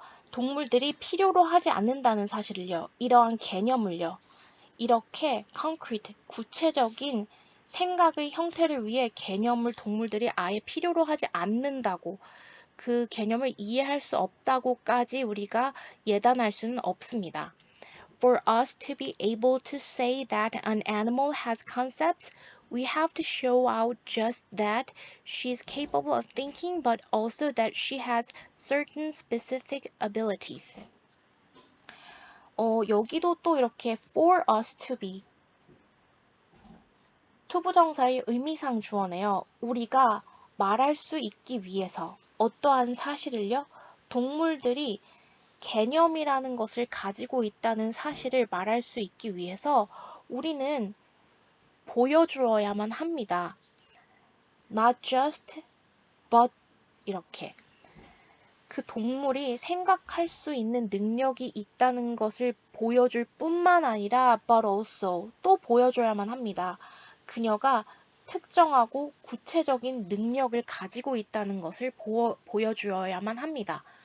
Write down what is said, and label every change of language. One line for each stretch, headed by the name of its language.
Korean: 동물들이 필요로 하지 않는다는 사실을요. 이러한 개념을요. 이렇게 concrete, 구체적인 생각의 형태를 위해 개념을 동물들이 아예 필요로 하지 않는다고 그 개념을 이해할 수 없다고까지 우리가 예단할 수는 없습니다.
English: For us to be able to say that an animal has concepts, we have to show out just that she's capable of thinking, but also that she has certain specific abilities.
Korean: 여기도 또 이렇게
English: for us to be
Korean: 투부정사의 의미상 주어네요. 우리가 말할 수 있기 위해서 어떠한 사실을요? 동물들이 개념이라는 것을 가지고 있다는 사실을 말할 수 있기 위해서 우리는 보여주어야만 합니다.
English: Not just, but
Korean: 이렇게. 그 동물이 생각할 수 있는 능력이 있다는 것을 보여줄 뿐만 아니라
English: but also
Korean: 또 보여줘야만 합니다. 그녀가 특정하고 구체적인 능력을 가지고 있다는 것을 보여주어야만 합니다.